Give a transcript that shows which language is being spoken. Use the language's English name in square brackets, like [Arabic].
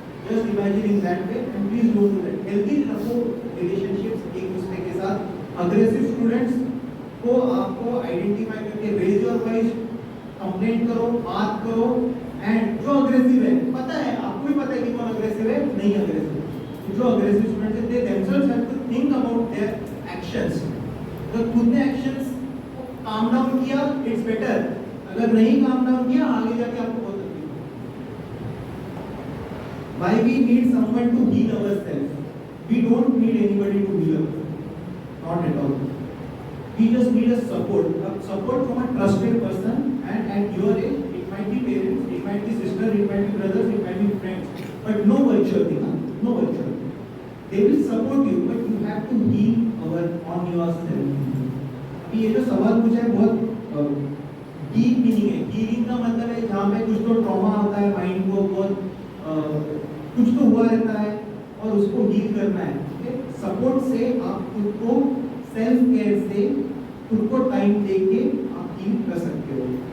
[English] Just imagine in that way and please don't do that. [Hindi] Healthy रखो relationships एक दूसरे के साथ। अग्रेसिव स्टूडेंट्स को आपको आइडेंटिफाई करके [English] raise your voice, [Hindi] कंप्लेंट करो, बात करो। एंड जो अग्रेसिव है, पता है आपको भी पता है कि कौन अग्रेसिव है, नहीं अग्रेसिव। जो अग्रेसिव स्टूडेंट्स हैं, [English] They themselves have to think about their actions। [Hindi] अगर खुद ने एक्शंस को काम डाउन किया [English] it's better, [Hindi] अगर नहीं काम डाउन किया आगे जाके आपको बहुत तकलीफ होगी। [English] Why we need someone to heal ourselves? We don't need anybody to heal us, not at all। We just need a support from a trusted person, and at your age it might be parents, it might be sister, it might be brothers, it might be friends, but no virtual thing, no virtual। They will support you, but you have to heal on yourself। [Hindi] अभी ये जो सवाल पूछा है बहुत deep meaning है। Healing का मतलब है जहाँ पे कुछ तो ट्रॉमा होता है माइंड को, बहुत कुछ तो हुआ रहता है और उसको हील करना है। ओके, सपोर्ट से आप खुद को, सेल्फ केयर से खुद को टाइम देके आप हील कर सकते हो।